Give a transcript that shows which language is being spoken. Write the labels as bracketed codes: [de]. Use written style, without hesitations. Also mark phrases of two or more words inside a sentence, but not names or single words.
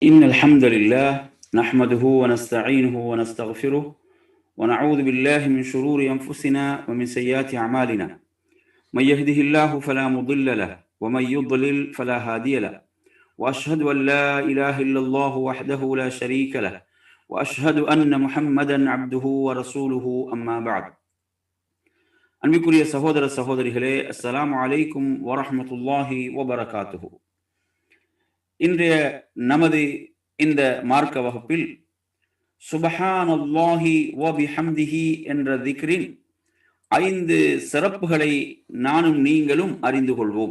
[ar] إن الحمد لله نحمده ونستعينه ونستغفره ونعوذ بالله من شرور أنفسنا ومن سيئات أعمالنا من يهده الله فلا مضل له ومن يضلل فلا هادي له وأشهد أن لا إله إلا الله وحده لا شريك له وأشهد أن محمدا عبده ورسوله أما بعد [ta] அன்பிற்குரிய சகோதர சகோதரிகளே, [ar] السلام عليكم ورحمة الله وبركاته. [ta] இன்றைய நமது இந்த மார்க்க வகுப்பில் [ar] سبحان الله وبحمده [ta] என்ற திக்ரின் 5 சிறப்புகளை நானும் நீங்களும் அறிந்து கொள்வோம்.